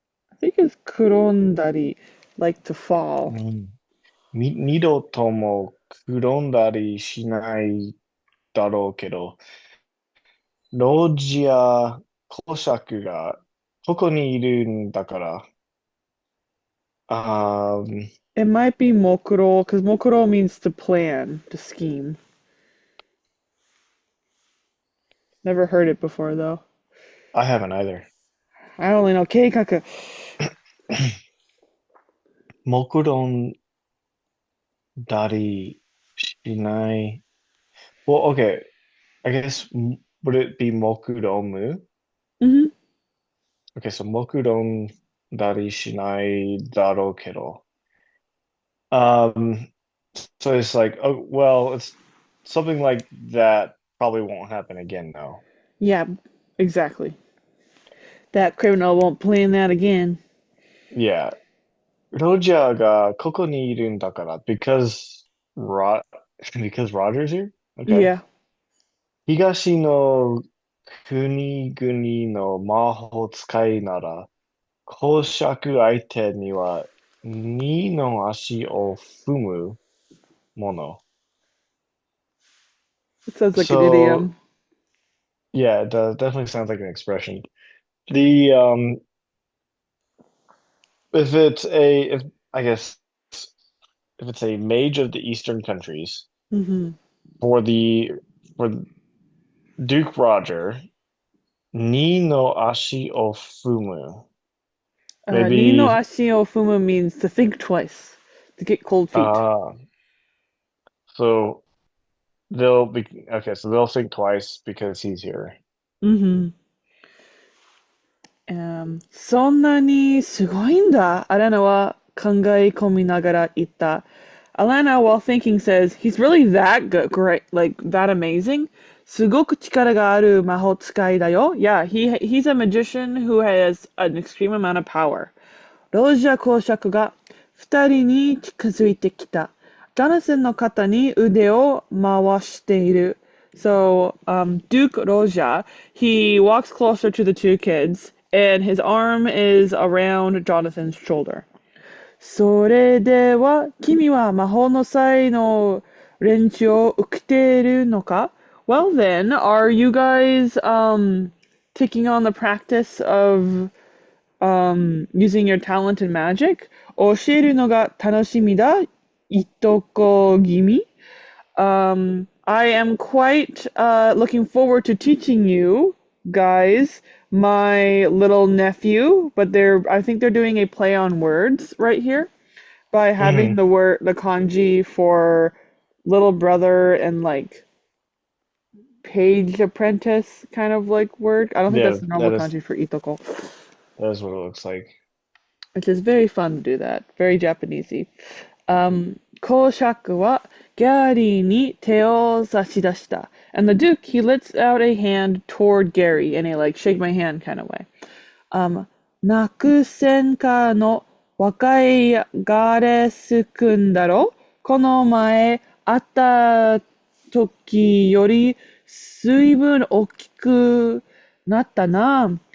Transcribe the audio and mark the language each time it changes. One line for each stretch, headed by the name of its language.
English: I think it's kurondari, like to う fall.
Japanese: ん二度とも転んだりしないだろうけど、老人や公爵がここにいるんだから、あー、
English: It might be mokuro, because mokuro means to plan, to scheme. Never heard it before though. I haven't either. I only know keikaku.
Japanese: 目論んだりしない。
English: Well, okay. I guess would it be 目論む? Hmm. Okay, so
Japanese: 目論んだりしないだろうけど.
English: Um, so it's like, oh, well, it's something like that probably won't happen again, though. Yeah, exactly. That criminal won't plan that again. Yeah.
Japanese: ロジャーがここにいるんだから、
English: because Roger's here? Okay. Yeah.
Japanese: 東の国々の魔法使いなら、公爵相手には二の足を踏むもの。
English: It sounds like an So, idiom. yeah, it definitely sounds like an expression. The if it's a if I guess if it's a mage of the Eastern countries Hmm. for the for Duke Roger, ni no ashi o fumu. Ni no Maybe ashi o fumu means to think twice, to get cold feet. uh so they'll be okay, so they'll think twice because he's here. Hmm.
Japanese: そんなにすごいんだ。アラナは考え込みながら言った。
English: Alanna, while thinking, says, he's really that good, great, like that amazing.
Japanese: すごく力がある魔法使いだよ.
English: Yeah, he's a magician who has an extreme amount of power.
Japanese: ロージャー公爵が二人に近づいてきた。ジョナサンの肩に腕を回している。
English: So, Duke Roja, he walks closer to the two kids, and his arm is around Jonathan's shoulder.
Japanese: それでは、君は魔法の才の練習を受けているのか？
English: Well then, are you guys taking on the practice of using your talent in magic?
Japanese: 教えるのが楽しみだ。いとこ気味。
English: I am quite looking forward to teaching you guys my little nephew, but I think they're doing a play on words right here by having Hmm. the kanji for little brother and like page apprentice kind of like word. I don't think Yeah, that's the normal kanji for itoko, that is what it looks like. which is very fun to do that. Very Japanesey.
Japanese: 公爵はギャリーに手を差し出した.
English: And the Duke, he lets out a hand toward Gary in a like shake my hand kind of way.
Japanese: ナクセンカの若いガレス君だろこの前会った時より随分大きくなったな。